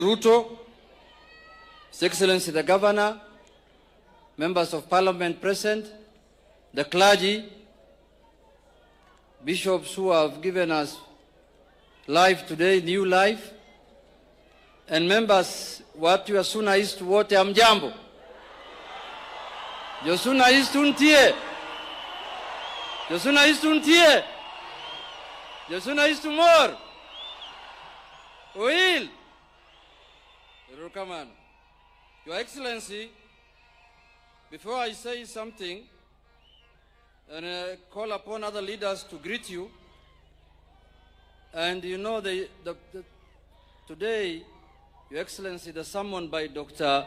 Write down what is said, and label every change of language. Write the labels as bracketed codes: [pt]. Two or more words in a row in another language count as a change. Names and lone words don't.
[en] Ruto, His Excellency the Governor, Members of Parliament present, the clergy, bishops who have given us life today, new life, and members [sw] watu ya Suna East wote amjambo. [luo] Yo Suna East untie. Yo Suna East untie. Yo Suna East more. Oil. [en] Your Excellency, before I say something and call upon other leaders to greet you, and you know today, Your Excellency, the sermon by Dr.